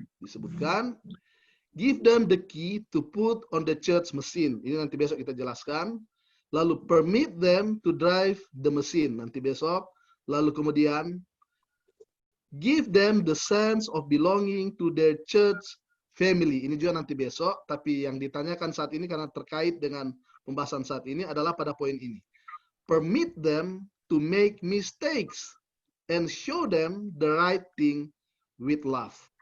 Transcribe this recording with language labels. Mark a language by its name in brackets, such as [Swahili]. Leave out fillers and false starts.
[Indonesian] Disebutkan, [English] give them the key to put on the church machine. [Indonesian] Ini nanti besok kita jelaskan. Lalu [English] permit them to drive the machine. [Indonesian] Nanti besok. Lalu kemudian, [English] give them the sense of belonging to their church family. [Indonesian] Ini juga nanti besok, tapi yang ditanyakan saat ini karena terkait dengan pembahasan saat ini adalah pada poin ini. [English] Permit them to make mistakes and show them the right thing with love.